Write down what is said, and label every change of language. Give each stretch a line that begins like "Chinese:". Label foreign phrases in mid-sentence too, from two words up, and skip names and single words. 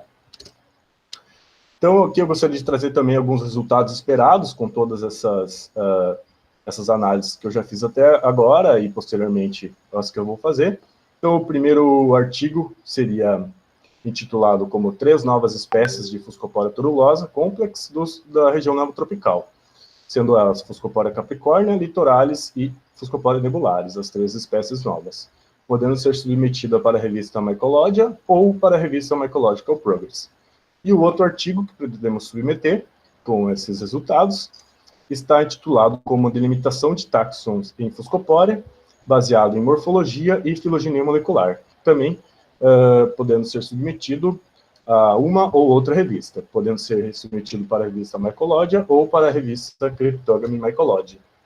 Portuguese: Então, aqui eu gostaria de trazer também alguns resultados esperados com todas essas análises que eu já fiz até agora e, posteriormente, as que eu vou fazer. Então, o primeiro artigo seria intitulado como 3 novas espécies de Fuscopora turulosa complex da região neotropical, sendo elas Fuscopora capricornia, litoralis e Fuscopora nebularis, as 3 espécies novas, podendo ser submetida para a revista Mycologia ou para a revista Mycological Progress. E o outro artigo que pretendemos submeter, com esses resultados, está intitulado como Delimitação de Táxons em Fuscopora, baseado em morfologia e filogenia molecular, também podendo ser submetido a uma ou outra revista, podendo ser submetido para a revista Mycologia ou para a revista Cryptogamy Mycologia.